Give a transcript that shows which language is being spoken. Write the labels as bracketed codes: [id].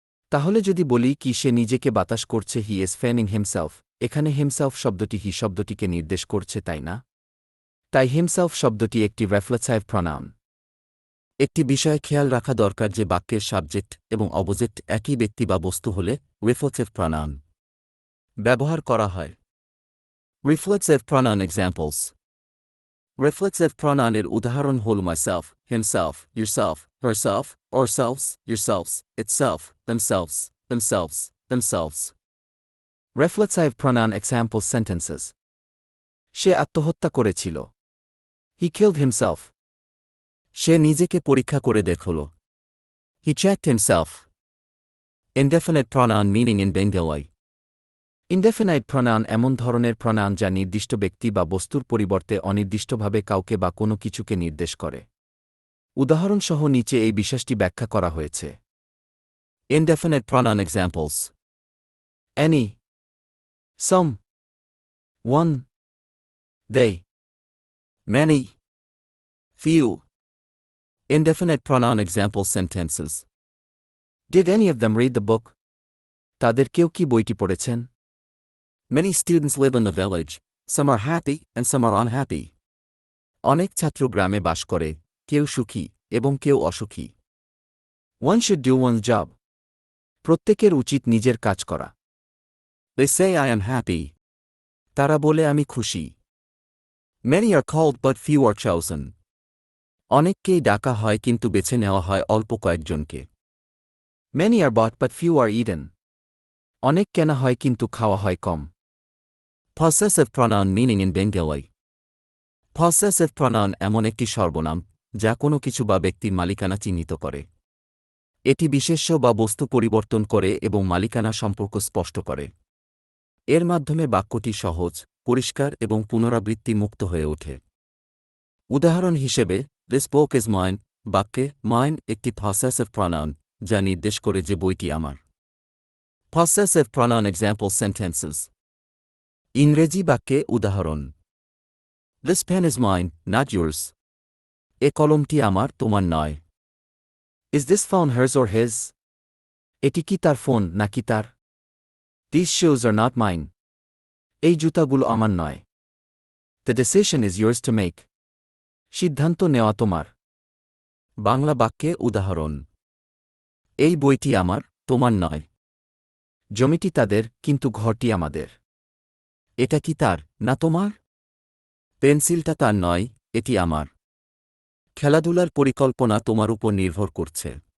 [bn] তাহলে যদি বলি কি সে নিজেকে বাতাস করছে, [en] he is fanning himself, [bn] এখানে হিমসেলফ শব্দটি হি শব্দটিকে নির্দেশ করছে, তাই না? তাই হিমসেলফ শব্দটি একটি রেফ্লেক্সিভ প্রনাউন। একটি বিষয়ে খেয়াল রাখা দরকার যে বাক্যের সাবজেক্ট এবং অবজেক্ট একই ব্যক্তি বা বস্তু হলে রিফ্লেক্সিভ প্রনাউন ব্যবহার করা হয়। রিফ্লেক্সিভ প্রনাউন এক্সাম্পলস: রিফ্লেক্সিভ প্রনাউনের উদাহরণ হল myself, himself, yourself, herself, ourselves, yourselves, itself, themselves, themselves, themselves. [en] Reflexive pronoun example sentences: [bn] সে আত্মহত্যা করেছিল। [en] He killed himself. [bn] সে নিজেকে পরীক্ষা করে দেখল। [en] He checked himself. Indefinite pronoun meaning in Bengali. [bn] Indefinite pronoun এমন ধরনের প্রনাউন যা নির্দিষ্ট ব্যক্তি বা বস্তুর পরিবর্তে অনির্দিষ্টভাবে কাউকে বা কোনো কিছুকে নির্দেশ করে। উদাহরণসহ নিচে এই বিশেষটি ব্যাখ্যা করা হয়েছে। [en] Indefinite pronoun examples: any, some, one, they, many, few. Indefinite pronoun example sentences: Did any of them read the book? [bn] তাদের কেউ কি বইটি পড়েছেন? [en] Many students live in the village. Some are happy and some are unhappy. [bn] অনেক ছাত্র গ্রামে বাস করে, কেউ সুখী এবং কেউ অসুখী। [en] One should do one's job. [bn] প্রত্যেকের উচিত নিজের কাজ করা। [en] They say I am happy. [bn] তারা বলে আমি খুশি। [en] Many are called but few are chosen. [bn] অনেককেই ডাকা হয় কিন্তু বেছে নেওয়া হয় অল্প কয়েকজনকে। [en] Many are bought but few are eaten. [bn] অনেক কেনা হয় কিন্তু খাওয়া হয় কম। [en] Possessive pronoun meaning in Bengali. [bn] Possessive pronoun এমন একটি সর্বনাম যা কোনো কিছু বা ব্যক্তির মালিকানা চিহ্নিত করে। এটি বিশেষ্য বা বস্তু পরিবর্তন করে এবং মালিকানা সম্পর্ক স্পষ্ট করে। এর মাধ্যমে বাক্যটি সহজ, পরিষ্কার এবং পুনরাবৃত্তি মুক্ত হয়ে ওঠে। [en] উদাহরণ হিসেবে This book is mine. [bn] বাক্যে mine একটি possessive pronoun যা নির্দেশ করে যে বইটি আমার। [en] Possessive pronoun example sentences: [bn] ইংরেজি বাক্যে উদাহরণ: [en] This pen is mine, not yours. [bn] এ কলমটি আমার, তোমার নয়। [en] Is this phone hers or his? [bn] এটি কি তার ফোন নাকি তার? [en] These shoes are not mine. [bn] এই জুতাগুলো আমার নয়। [en] The decision is yours to make. [bn] সিদ্ধান্ত নেওয়া তোমার। বাংলা বাক্যে উদাহরণ: এই বইটি আমার, তোমার নয়। জমিটি তাদের, কিন্তু ঘরটি আমাদের। এটা কি তার, না তোমার? পেন্সিলটা তার নয়, এটি আমার। খেলাধুলার পরিকল্পনা তোমার উপর নির্ভর করছে।